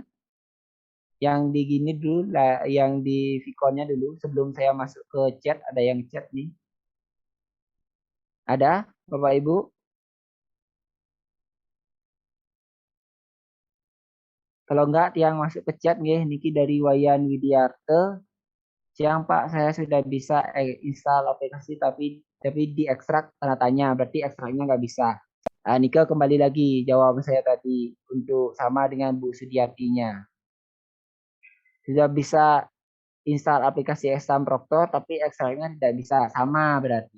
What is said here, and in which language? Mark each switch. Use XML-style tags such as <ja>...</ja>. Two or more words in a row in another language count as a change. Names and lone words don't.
<id>Yang di gini dulu lah, yang di Vicon-nya dulu sebelum saya masuk ke chat. Ada yang chat nih? Ada, Bapak Ibu? Kalau enggak, tiang masuk ke chat nggih. Niki dari Wayan Widiarte. Siang Pak, saya sudah bisa install aplikasi tapi diekstrak tanda tanya, berarti ekstraknya nggak bisa. Nah, Nika kembali lagi jawaban saya tadi untuk sama dengan Bu Sudiartinya. Sudah bisa install aplikasi Exam Proctor tapi ekstraknya tidak bisa, sama berarti.</id>